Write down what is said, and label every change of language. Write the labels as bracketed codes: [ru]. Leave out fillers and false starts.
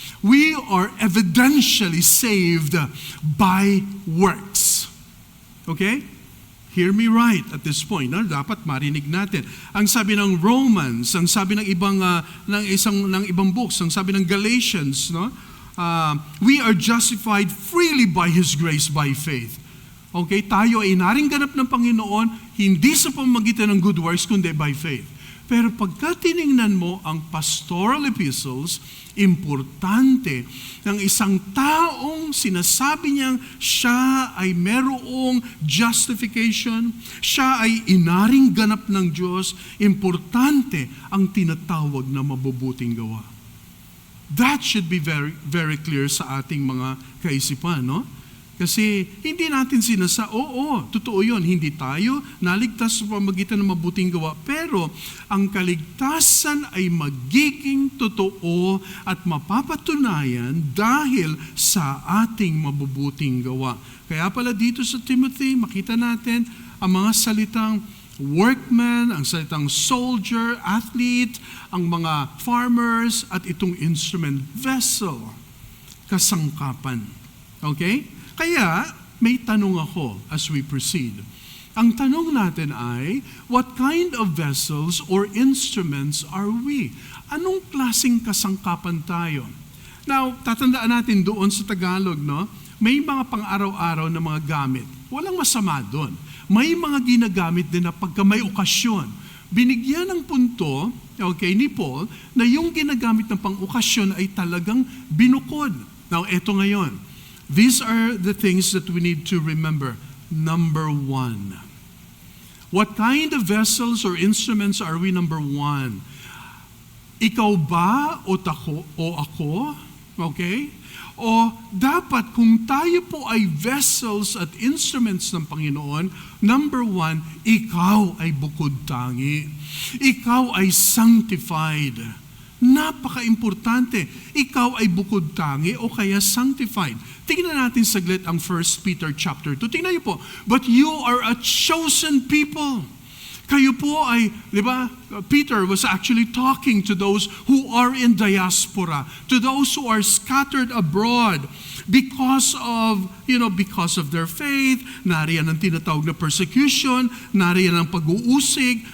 [en] We are evidentially saved by works. Okay? Hear me right at this point. [tl] No? Dapat marinig natin. Ang sabi ng Romans, ang sabi ng ibang books, ang sabi ng Galatians, no? [en] We are justified freely by His grace by faith. [tl] Okay, tayo ay naringganap ng Panginoon, hindi sa pamamagitan ng good works, kundi [en] by faith. [tl] Pero pagka tiningnan mo ang pastoral epistles, importante ng isang taong sinasabi niyang siya ay merong justification, siya ay inaring ganap ng Diyos, importante ang tinatawag na mabubuting gawa. [en] That should be very, very clear [tl] sa ating mga kaisipan, no? Kasi hindi natin totoo yun, hindi tayo naligtas sa pamamagitan ng mabuting gawa. Pero ang kaligtasan ay magiging totoo at mapapatunayan dahil sa ating mabubuting gawa. Kaya pala dito sa Timothy, makita natin ang mga salitang workman, ang salitang soldier, athlete, ang mga farmers, at itong instrument, vessel, kasangkapan. [en] Okay? [tl] Kaya, may tanong ako [en] as we proceed. [tl] Ang tanong natin ay, [en] what kind of vessels or instruments are we? [tl] Anong klaseng kasangkapan tayo? Now, tatandaan natin doon sa Tagalog, no? May mga pang-araw-araw na mga gamit. Walang masama doon. May mga ginagamit din na pagka may okasyon. Binigyan ng punto, ni Paul, na yung ginagamit ng pang-okasyon ay talagang binukod. Now, eto ngayon. [en] These are the things that we need to remember. Number one. What kind of vessels or instruments are we? [tl] Number one. Ikaw ba o ako? Okay? O dapat kung tayo po ay vessels at instruments ng Panginoon, number one, ikaw ay bukod tangi. Ikaw ay sanctified. Napaka-importante. Ikaw ay bukod tangi o kaya sanctified. Tingnan natin saglit ang 1 Peter chapter 2. Tingnan niyo po. [en] But you are a chosen people. [tl] Kayo po ay, di ba, [en] Peter was actually talking to those who are in diaspora, to those who are scattered abroad because of their faith. [tl] Nariyan ang tinatawag na persecution, nariyan ang pag-uusig.